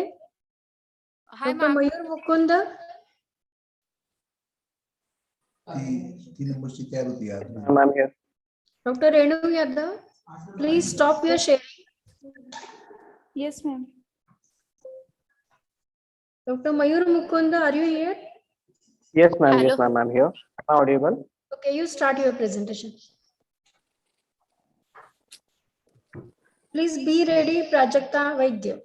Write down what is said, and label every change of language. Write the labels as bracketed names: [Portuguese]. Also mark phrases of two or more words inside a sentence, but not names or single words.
[English] Hi, Dr. ma'am. Mayur Mukunda. [Hindi] तीन नंबर की तैयार होती है [English] I'm here. Dr. Renu Yadav. Please stop your sharing. Yes, ma'am. Dr. Mayur Mukunda, are you here? Yes, ma'am. Yes, Hello. ma'am. I'm here. Am I audible? Okay, you start your presentation. Please be ready, Prajakta Vaidya.